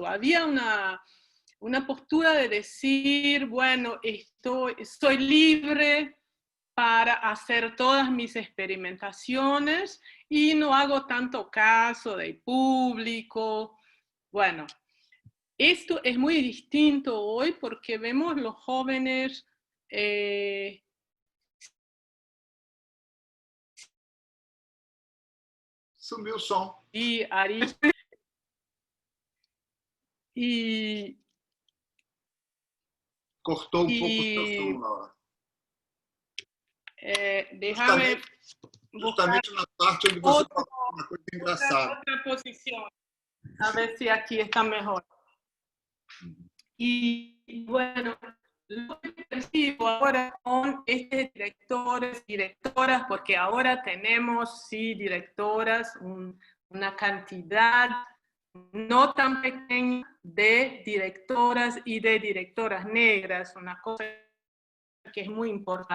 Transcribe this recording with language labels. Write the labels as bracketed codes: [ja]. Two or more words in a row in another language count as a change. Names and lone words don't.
[es] Había una postura de decir, bueno, soy libre para hacer todas mis experimentaciones y no hago tanto caso del público. Bueno, esto es muy distinto hoy porque vemos los jóvenes [pt] Sumiu o som. [es] Y Ari. Y [pt] Cortou um pouco o seu som, Laura. [es] déjame [pt] Justamente na parte onde você falou uma coisa engraçada. [es] otra posición. A ver si aquí está mejor. Y bueno, lo que percibo ahora con estos directores, directoras, porque ahora tenemos, sí, directoras, una cantidad no tan pequeña de directoras y de directoras negras, una cosa que es muy importante.